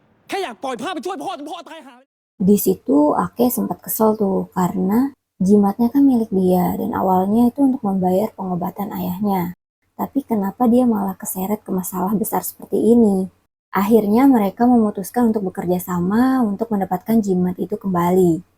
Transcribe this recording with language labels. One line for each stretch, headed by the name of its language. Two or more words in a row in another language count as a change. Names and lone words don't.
Thai: แค่อยากปล่อยภาพไปช่วยพ่อจนพ่อตายหา
Indonesian: Di situ Ake sempat kesel tuh karena jimatnya kan milik dia dan awalnya itu untuk membayar pengobatan ayahnya. Tapi kenapa dia malah keseret ke masalah besar seperti ini? Akhirnya mereka memutuskan untuk bekerja sama untuk mendapatkan jimat itu kembali.